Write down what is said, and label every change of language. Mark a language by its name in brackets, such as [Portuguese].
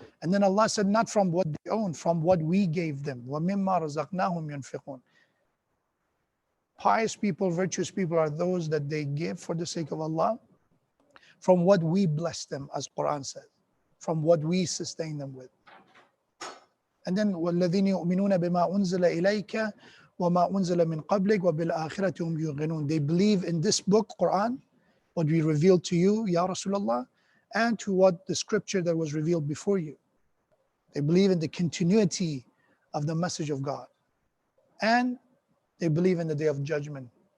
[English] And then Allah said, not from what they own, from what we gave them. [Arabic] وَمِمَّا رَزَقْنَاهُمْ يُنْفِقُونَ. [English] Pious people, virtuous people are those that they give for the sake of Allah from what we bless them, as Quran says, from what we sustain them with. And then [Arabic] وَالَّذِينَ يُؤْمِنُونَ بِمَا أُنزِلَ إِلَيْكَ وَمَا أُنزِلَ مِنْ قَبْلِكَ وَبِالْآخِرَةِ هُمْ يُوقِنُونَ. [English] They believe in this book, Quran, what we revealed to you, Ya Rasulullah, and to what the scripture that was revealed before you. They believe in the continuity of the message of God. And they believe in the day of judgment.